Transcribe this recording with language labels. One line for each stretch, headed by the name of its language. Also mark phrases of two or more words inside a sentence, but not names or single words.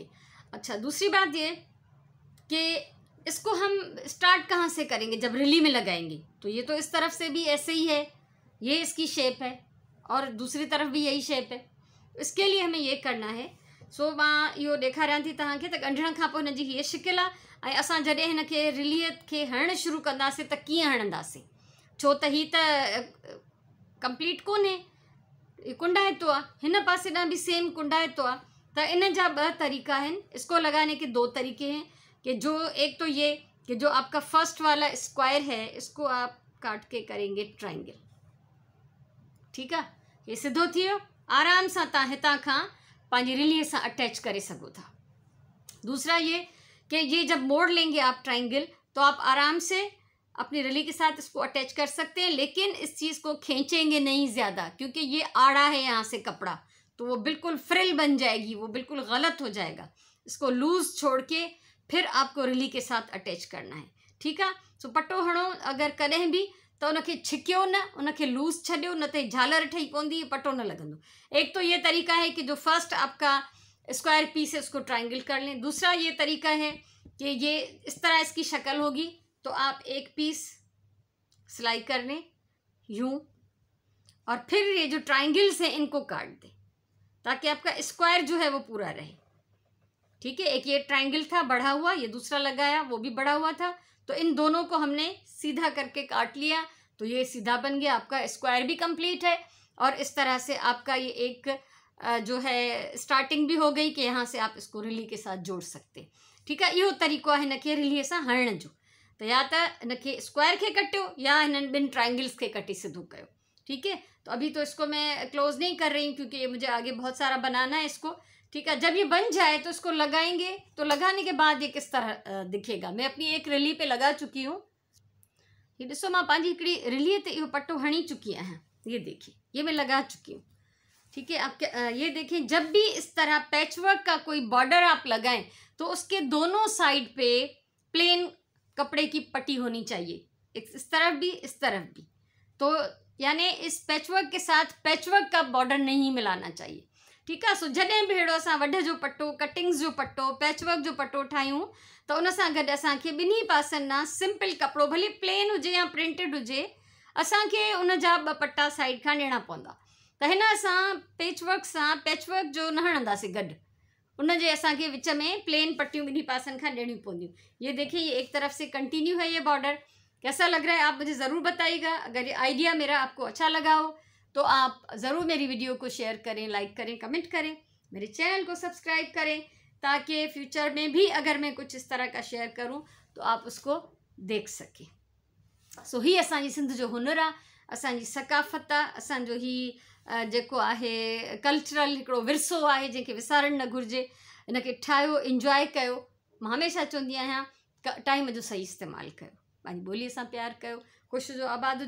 Urdu: اچھا، دوسری بات یہ کہ اس کو ہم اسٹارٹ کہاں سے کریں گے جب رلی میں لگائیں گے. تو یہ تو اس طرف سے بھی ایسے ہی ہے، یہ اس کی شیپ ہے، اور دوسری طرف بھی یہی شیپ ہے. اس کے لیے ہمیں یہ کرنا ہے.
Sindhi: सो मां इहो ॾेखारियां थी तव्हांखे त ॻंढण खां पोइ हिनजी हीअ शिकिल आहे। ऐं असां जॾहिं हिनखे रिलीअ खे हणणु शुरू कंदासीं त कीअं हणंदासीं, छो त हीअ त कंप्लीट कोन्हे, कुंडाइतो आहे। हिन पासे ॾांहुं बि सेम कुंडाइतो आहे। त इन जा 2 तरीक़ा आहिनि।
Urdu: اس کو لگانے کے 2 طریقے ہیں کہ جو ایک تو یہ کہ جو آپ کا فرسٹ والا اسکوائر ہے اس کو آپ کاٹ کے کریں گے ٹرائینگل. ٹھیک ہے,
Sindhi: ये सिधो थी वियो। आराम सां तव्हां हितां खां पंहिंजी रिलीअ सां अटैच करे सघो था।
Urdu: دوسرا یہ کہ یہ جب موڑ لیں گے آپ ٹرائینگل تو آپ آرام سے اپنی رلی کے ساتھ اس کو اٹیچ کر سکتے ہیں، لیکن اس چیز کو کھینچیں گے نہیں زیادہ، کیونکہ یہ آڑا ہے یہاں سے کپڑا، تو وہ بالکل فرل بن جائے گی، وہ بالکل غلط ہو جائے گا. اس کو لوز چھوڑ کے پھر آپ کو رلی کے ساتھ اٹیچ کرنا ہے. ٹھیک ہے,
Sindhi: सो पट्टो हणो अगर कॾहिं भी तो उनके छिकियो न, उनके लूज़ छॾियो, न त झालर ठही पवंदी, पट्टो न लगंदो।
Urdu: ایک تو یہ طریقہ ہے کہ جو فرسٹ آپ کا
English: square piece
Urdu: ہے اس کو ٹرائینگل کر لیں. دوسرا یہ طریقہ ہے کہ یہ اس طرح اس کی شکل ہوگی، تو آپ ایک پیس سلائی کر لیں یوں، اور پھر یہ جو ٹرائینگلز ہیں ان کو کاٹ دیں تاکہ آپ کا اسکوائر جو ہے وہ پورا رہے. ٹھیک ہے، ایک یہ ٹرائینگل تھا بڑھا ہوا، یہ دوسرا لگایا وہ بھی بڑھا ہوا تھا، تو ان دونوں کو ہم نے سیدھا کر کے کاٹ لیا، تو یہ سیدھا بن گیا. آپ کا اسکوائر بھی کمپلیٹ ہے، اور اس طرح سے آپ کا یہ ایک جو ہے اسٹارٹنگ بھی ہو گئی کہ یہاں سے آپ اس کو رلی کے ساتھ جوڑ سکتے. ٹھیک ہے,
Sindhi: इहो तरीक़ो आहे हिनखे रिलीअ सां हणण जो। तो या तो हिनखे स्क्वायर के कटियो या इन 2 ट्रायंगल्स के कटी सिधो कयो।
Urdu: ٹھیک ہے، تو ابھی تو اس کو میں کلوز نہیں کر رہی ہوں کیونکہ یہ مجھے آگے بہت سارا بنانا ہے اس کو. ٹھیک ہے، جب یہ بن جائے تو اس کو لگائیں گے، تو لگانے کے بعد یہ کس طرح دکھے گا. میں اپنی ایک رلی پہ لگا چکی ہوں.
Sindhi: ये ॾिसो, मां पंहिंजी हिकिड़ी रिलीअ ते इहो पट्टो हणी चुकी आहियां।
Urdu: یہ دیکھیے، یہ میں لگا چکی ہوں۔ ٹھیک ہے، آپ یہ دیکھیں، جب بھی اس طرح پیچ ورک کا کوئی بارڈر آپ لگائیں تو اس کے دونوں سائیڈ پہ پلین کپڑے کی پٹی ہونی چاہیے، اس طرف بھی اس طرف بھی. تو یعنی اس پیچ ورک کے ساتھ پیچ ورک کا بارڈر نہیں ملانا چاہیے. ٹھیک ہے,
Sindhi: सो जॾहिं बि अहिड़ो असां वढ जो पट्टो, कटिंग्स जो पट्टो, पैचवर्क जो पट्टो ठाहियूं त उन सां गॾु असांखे ॿिन्ही पासनि ना सिंपल कपिड़ो, भले प्लेन हुजे या प्रिंटेड हुजे, असांखे उन जा 2 पट्टा साइड खां ॾियणा पवंदा। त हिन असां पैचवर्क जो न हणंदासीं गॾु, उन जे असांखे विच में प्लेन पट्टियों ॿिन्ही पासनि खां ॾियणियूं पवंदियूं।
Urdu: یہ دیکھیے، یہ ایک طرف سے کنٹینیو ہے یہ بارڈر۔ کیسا لگ رہا ہے آپ مجھے ضرور بتائیے گا. اگر یہ آئیڈیا میرا آپ کو اچھا لگا ہو تو آپ ضرور میری ویڈیو کو شیئر کریں، لائک کریں، کمنٹ کریں، میرے چینل کو سبسکرائب کریں، تاکہ فیوچر میں بھی اگر میں کچھ اس طرح کا شیئر کروں تو آپ اس کو دیکھ سکیں.
Sindhi: सो ही असांजी सिंध जो हुनर आहे, असांजी सकाफ़त आहे, असांजो ही जेको आहे कल्चरल हिकिड़ो विरसो आहे जंहिंखे विसारणु न घुरिजे। इनखे ठाहियो, इंजॉय कयो। मां हमेशह चवंदी आहियां टाइम जो सही इस्तेमालु कयो, पंहिंजी ॿोलीअ सां प्यारु कयो, ख़ुशि जो आबाद जो।